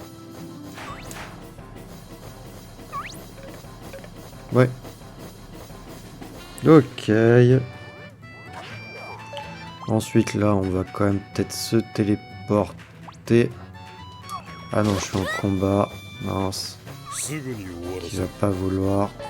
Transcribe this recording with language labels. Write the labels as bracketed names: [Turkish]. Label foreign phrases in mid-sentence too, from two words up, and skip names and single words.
[French] Ouais. Ok. Ensuite, là, on va quand même peut-être se téléporter. Ah non, je suis en combat. Mince. [Japanese] すぐに終わら [French] Il [Japanese] せ [French] va [Japanese] る。 [French] pas vouloir.